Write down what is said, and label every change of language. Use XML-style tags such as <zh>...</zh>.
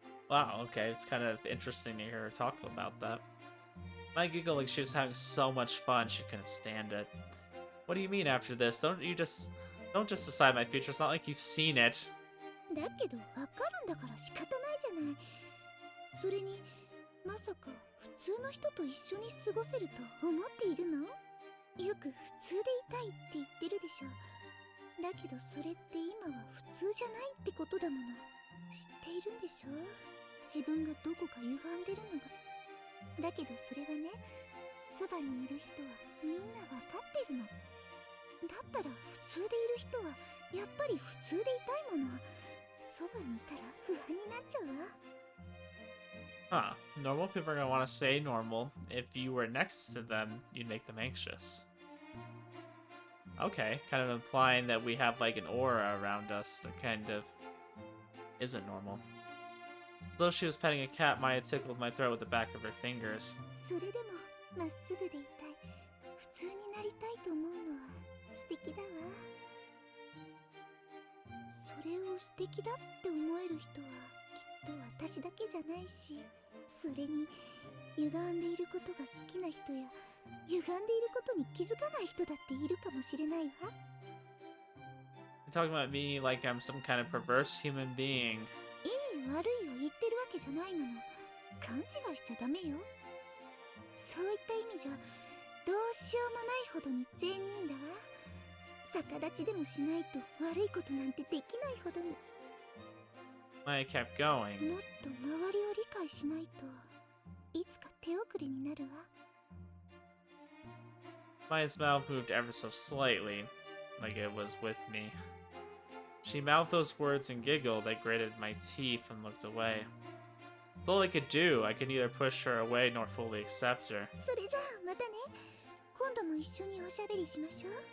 <en>Wow, okay, it's kind of interesting to hear her talk about that. Maya giggled like she was having so much fun she couldn't stand it. What do you mean after this? Don't just decide my future. It's not like you've seen it.</en> <ja>だけどわかるんだから仕方ないじゃないそれにまさか普通の人と一緒に過ごせると思っているのよく普通でいたいって言ってるでしょだけどそれって今は普通じゃないってことだもの知っているんでしょ自分がどこか歪んでるのがだけどそれはねそばにいる人はみんなわかってるのだったら普通でいる人はやっぱり普通でいたいものそばにいたら不安になっちゃうわ</ja> <en>Huh. Normal people are gonna want to stay normal. If you were next to them, you'd make them anxious. Okay, kind of implying that we have like an aura around us that kind of isn't normal. Though she was petting a cat, Maya tickled my throat with the back of her fingers.</en> <ja>それでもまっすぐでいたい、普通になりたいと思うのは素敵だわ。それを素敵だって思える人はきっと私だけじゃないし、それに歪んでいることが好きな人や歪んでいることに気づかない人だっているかもしれないわ。</ja> <en>You're talking about me like I'm some kind of perverse human being.</en> <ja>いい悪いを言ってるわけじゃないもの。勘違いしちゃダメよ。そういった意味じゃどうしようもないほどに善人だわ。逆立ちでもしないと悪いことなんてできないほどに。</ja> <en>Maya kept going.</en> <ja>もっと周りを理解しないといつか手遅れになるわ。</ja> <en>Maya's mouth moved ever so slightly, like it was with me. She mouthed those words and giggled. I gritted my teeth and looked away. It's all I could do. I could neither push her away nor fully accept her.</en> <ja>それじゃあまたね。今度も一緒におしゃべりしましょう。</ja>